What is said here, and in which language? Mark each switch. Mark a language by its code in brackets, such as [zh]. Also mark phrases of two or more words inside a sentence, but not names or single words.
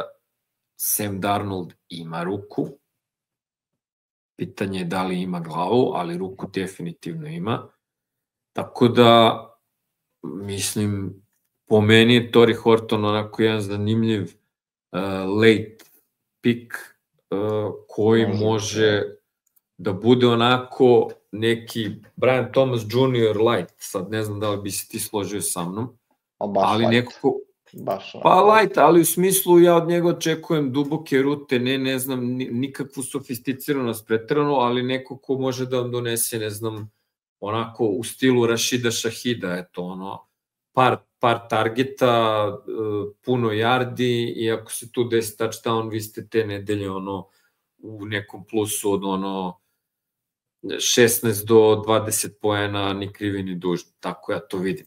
[sr] Sam Darnold ima ruku, pitanje je da li ima glavu, ali ruku definitivno ima. Tako da, mislim, po meni je Torrey Horton onako jedan zanimljiv [en] late pick [sr] koji može da bude onako neki Brian Thomas Jr. light, sad ne znam da li bi se ti složio sa mnom, ali nekako... Pa light, ali u smislu ja od njega očekujem duboke rute, ne znam, nikakvu sofisticiranost pretrano, ali neko ko može da vam donese, ne znam, onako u stilu Rashida Shahida, eto, ono, par targeta, puno yardi i ako se tu desi touchdown, vi ste te nedelje, ono, u nekom plusu od, ono, 16 do 20 poena, ni krivi ni dužni, tako ja to vidim.